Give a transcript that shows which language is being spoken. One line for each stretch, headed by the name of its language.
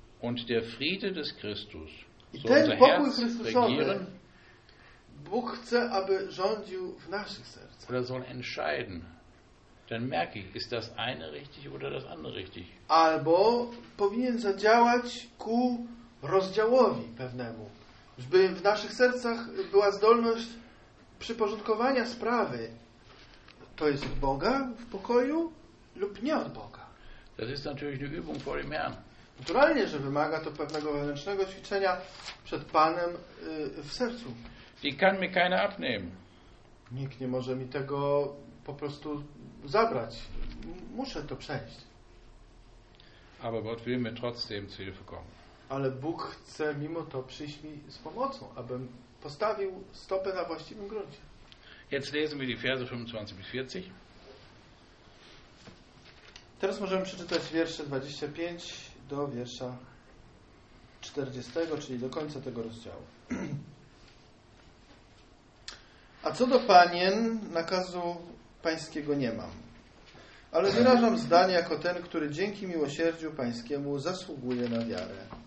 German: Und der Friede des Christus.
Polish: I ten pokój Chrystusowy Bóg chce, aby rządził w naszych sercach.
German: Oder soll entscheiden. Dann merke ich, ist das eine richtig oder das andere richtig.
Polish: Albo powinien zadziałać ku rozdziałowi pewnemu, żeby w naszych sercach była zdolność przyporządkowania sprawy. To jest od Boga w pokoju lub nie od Boga.
German: Das ist natürlich eine Übung vor dem Herrn.
Polish: Naturalnie, że wymaga to pewnego wewnętrznego ćwiczenia przed Panem w sercu.
German: Die kann mir keiner abnehmen.
Polish: Nikt nie może mi tego po prostu zabrać. Muszę to przejść.
German: Aber Gott will mir trotzdem zu Hilfe kommen.
Polish: Ale Bóg chce mimo to przyjść mi z pomocą, abym postawił stopę na właściwym gruncie.
German: Jetzt lesen wir die Verse 25 bis 40.
Polish: Teraz możemy przeczytać wiersze 25 do wiersza 40, czyli do końca tego rozdziału. co do panien, nakazu pańskiego nie mam. Ale wyrażam zdanie jako ten, który dzięki miłosierdziu pańskiemu zasługuje na wiarę.